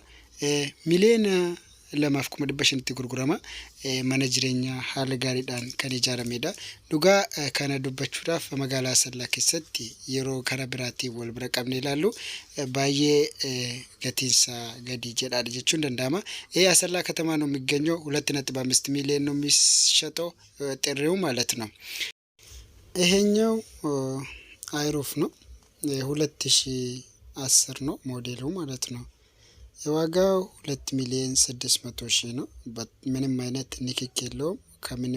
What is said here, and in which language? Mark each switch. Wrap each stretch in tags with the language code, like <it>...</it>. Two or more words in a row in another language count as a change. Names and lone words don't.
<om>Miliyoona 2,500 gurgurama. Mana jireenyaa haala gaariidhaan kan ijaaramedha. Dhugaa kana dubbachuudhaaf magaalaa Asallaa keessatti yeroo kana biraatiin wal bira qabnee ilaallu baay'ee gatiinsa gadi jedhaadha jechuun danda'ama.</om> <am>Asallaa ከተማ ነው የሚገኘው 2.5 ሚሊዮን ነው የሚሸጠው ጥሪው ማለት ነው። ይሄኛው አይሮፍ ነው 2010 ነው ሞዴሉ ማለት ነው። የዋጋው 2,600,000 ነው። ምንም አይነት ንክክ የለውም። ከምንም</am>